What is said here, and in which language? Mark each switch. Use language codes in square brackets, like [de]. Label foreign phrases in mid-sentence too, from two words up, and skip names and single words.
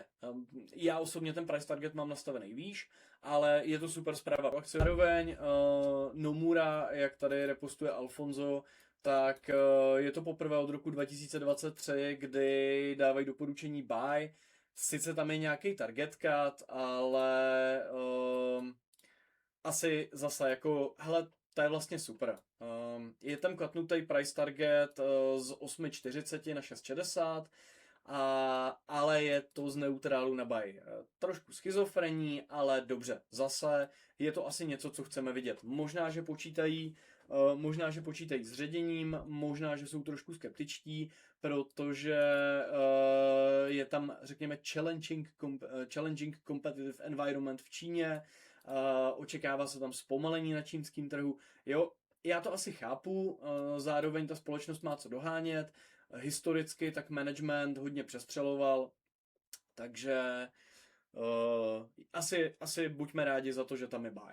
[cs] Já osobně ten [en] price target [cs] mám nastavený výš, ale je to super zpráva. Pak zároveň Nomura, jak tady repostuje Alfonso, tak je to poprvé od roku 2023, kdy dávají doporučení buy. Sice tam je nějaký [en] target cut, [cs] ale asi zase jako, hele, to je vlastně super. Je tam klatnutý [en] price target [cs] z 8,40 na 6,60, ale je to z neutrálu na buy. Trošku schizofrení, ale dobře. Zase je to asi něco, co chceme vidět. Možná, že počítají s ředěním, možná, že jsou trošku skeptičtí, protože je tam, řekněme, [en] challenging competitive environment [cs] v Číně, očekává se tam zpomalení na čínském trhu. Jo, já to asi chápu, zároveň ta společnost má co dohánět, historicky tak management hodně přestřeloval, takže asi buďme rádi za to, že tam je buy.